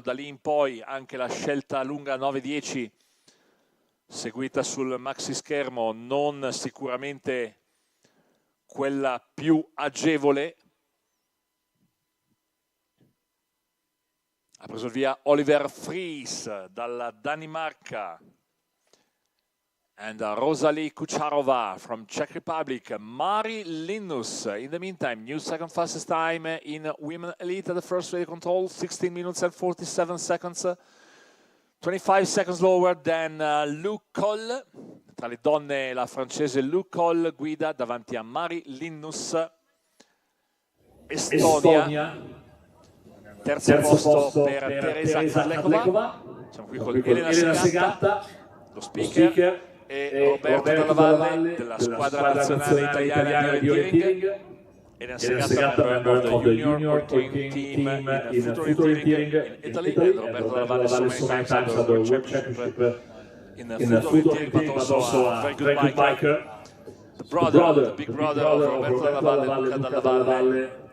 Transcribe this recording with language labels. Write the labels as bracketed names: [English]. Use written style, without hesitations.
[Italian] Da lì in poi anche la scelta lunga 9-10 seguita sul maxi schermo non sicuramente quella più agevole. Ha preso via Oliver Fries dalla Danimarca. [English] And Rosalie Kucharova from Czech Republic. Mari Linus, in the meantime, new second fastest time in Women Elite at the first radio control, 16 minutes and 47 seconds. 25 seconds lower than Lou Coll. [Italian] Tra le donne la francese Lou Coll guida davanti a Mari Linus. Estonia. Terzo posto per Teresa Kadlekova. Siamo qui con Elena Segatta, lo speaker, e Roberto Dalla Valle della squadra nazionale italiana di orienteering. [English] Elena Segatta, member of the junior working team in foot orienteering in Italy, and Roberto Dalla Valle so many times at the World Championship in foot orienteering, but also a very good biker. The big brother of Roberto Dalla Valle, Luca Dalla Valle.